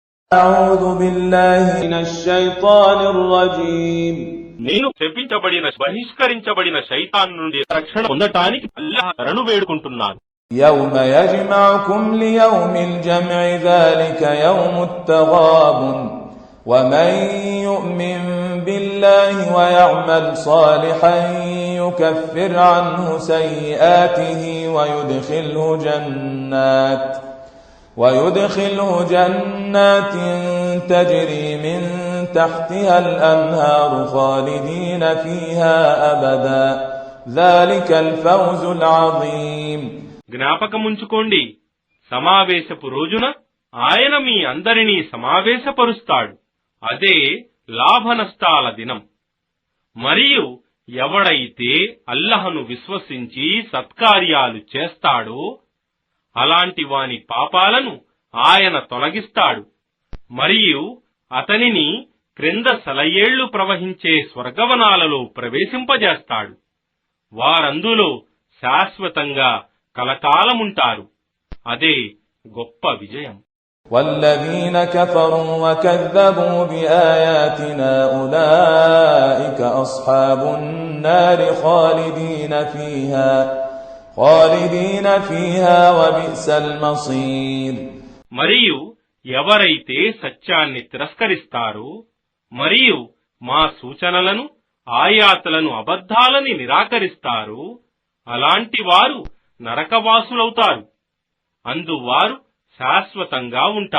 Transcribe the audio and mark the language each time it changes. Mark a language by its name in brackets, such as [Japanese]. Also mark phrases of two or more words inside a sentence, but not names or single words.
[Arabic] أعوذ بالله من الشيطان الرجيم [Telugu] నేను బహిష్కరించబడిన శైతాన్ నుండి రక్షణ పొందటానికి అల్లాహ్ శరణు వేడుకుంటున్నాను. [Arabic] يوم يجمعكم ليوم الجمع ذلك يوم التغابن ومن يؤمن بالله ويعمل صالحا يكفر عنه سيئاته ويدخله جنات تجري من تحتها الأنهار خالدين فيها أبدا ذلك الفوز العظيم. [Telugu] జ్ఞాపకముంచుకోండి, సమావేశపు రోజున ఆయన మీ అందరినీ సమావేశపరుస్తాడు. అదే లాభనష్టాల దినం. మరియు ఎవడైతే అల్లహను విశ్వసించి సత్కార్యాలు చేస్తాడో అలాంటి వాని పాపాలను ఆయన తొలగిస్తాడు. మరియు అతనిని క్రింద సెలయేళ్లు ప్రవహించే స్వర్గవనాలలో ప్రవేశింపజేస్తాడు. వారందులో శాశ్వతంగా కలకాలముంటారు. అదే గొప్ప విజయం. [Arabic] والذين كفروا وكذبوا بآياتنا أولئك أصحاب النار خالدين فيها وبئس المصير. [Telugu] మరియు ఎవరైతే సత్యాన్ని తిరస్కరిస్తారో మరియు మా సూచనలను ఆయాతులను అబద్ధాలని నిరాకరిస్తారో అలాంటి వారు నరకవాసులవుతారు. అందువారు శాశ్వతంగా ఉంటారు.